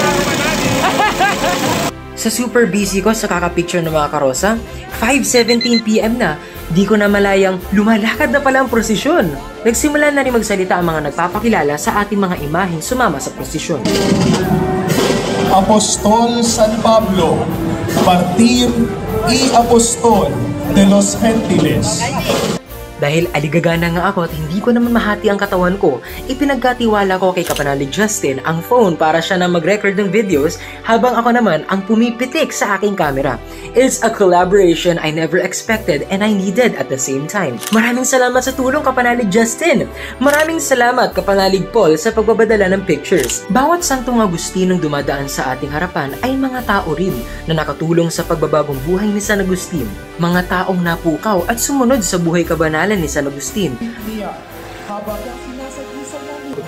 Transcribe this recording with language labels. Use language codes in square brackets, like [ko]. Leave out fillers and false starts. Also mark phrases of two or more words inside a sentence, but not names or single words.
[tl] Sa super busy ko sa kakapicture ng mga karosa, 5:17 PM na, di ko na malayang lumalakad na pala ang prosesyon. Nagsimula na rin magsalita ang mga nagpapakilala sa ating mga imaheng sumama sa prosesyon. [es] Apostol San Pablo, Martir y Apostol de los Gentiles. [tl] Dahil aligagana nga ako at hindi ko naman mahati ang katawan ko, ipinagkatiwala ko kay Kapanalig Justin ang phone para siya na mag-record ng videos habang ako naman ang pumipitik sa aking camera. [en] It's a collaboration I never expected and I needed at the same time. [tl] Maraming salamat sa tulong Kapanalig Justin! Maraming salamat Kapanalig Paul sa pagbabadala ng pictures. Bawat Santong Agustinong dumadaan sa ating harapan ay mga tao rin na nakatulong sa pagbabagong buhay ni San Agustin. Mga taong napukaw at sumunod sa buhay kabanalan ni San Agustin.